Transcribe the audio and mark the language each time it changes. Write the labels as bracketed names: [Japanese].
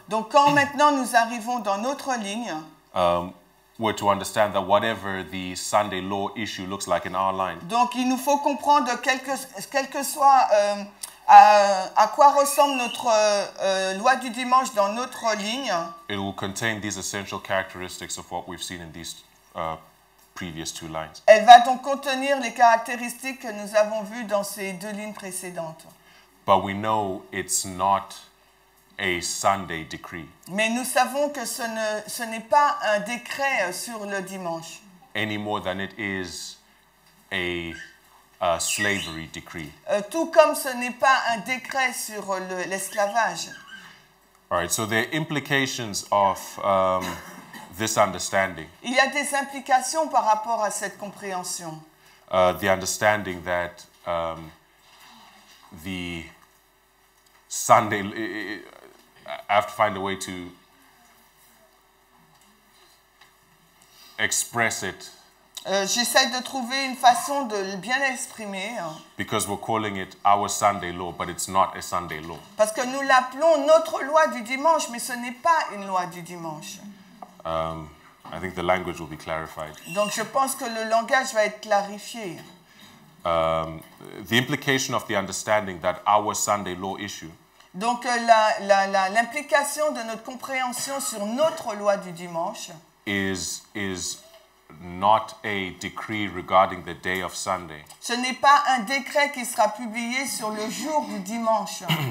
[French] donc quand maintenant nous arrivons dans notre ligne, [English] we're to understand that whatever the Sunday law issue looks like in our line. [French] Donc il nous faut comprendre quel que soit à quoi ressemble notre loi du dimanche dans notre ligne. [English] It will contain these essential characteristics of what we've seen in these previous two lines. [French] Elle va donc contenir les caractéristiques que nous avons vues dans ces deux lignes précédentes. [English] But we know it's not a Sunday decree. [French] Mais nous savons que ce n'est pas un décret sur le dimanche. [English] Any more than it is a slavery decree. [French] Tout comme ce n'est pas un décret sur l'esclavage. [English] All right, so there are implications of this understanding. [French] Il y a des implications par rapport à cette compréhension. [English] The understanding that the Sunday, I have to find a way to express it. [French] J'essaie de trouver une façon de bien l'exprimer. [English] Because we're calling it our Sunday law, but it's not a Sunday law. [French] Parce que nous l'appelons notre loi du dimanche, mais ce n'est pas une loi du dimanche. [English] I think the language will be clarified. [French] Donc je pense que le langage va être clarifié. [English] The implication of the understanding that our Sunday law issue. [French] Donc l'implication de notre compréhension sur notre loi du dimanche [English] is not a decree regarding the day of Sunday. [French] Ce n'est pas un décret qui sera publié sur le jour du dimanche.